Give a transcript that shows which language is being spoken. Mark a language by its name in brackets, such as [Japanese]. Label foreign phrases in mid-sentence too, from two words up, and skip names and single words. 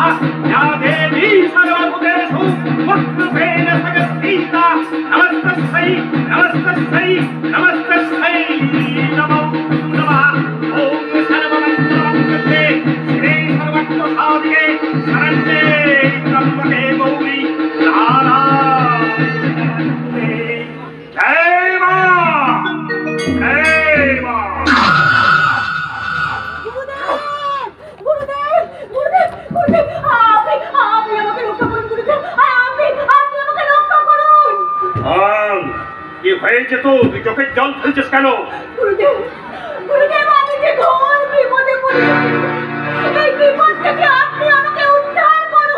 [Sanskrit] या देवी सर्वभूतेषु भद्ररूपेण संस्थिता नमस्तस्यै नमस्तस्यै नमस्तस्यै नमो नमः। ओम सर्वमंगलमंगले श्री सर्वत्वसाधिके शरण्ये त्र्यंबके गौरी नारायणे जय मां जय मां। [Bangla] কি হয়েছে? তো তুই চোখের জল ফেলছিস কেন? গুরুদেব আমি যে ঘোর বিপদে পড়েছি, এই বিপদ থেকে আপনি আমাকে উদ্ধার করুন।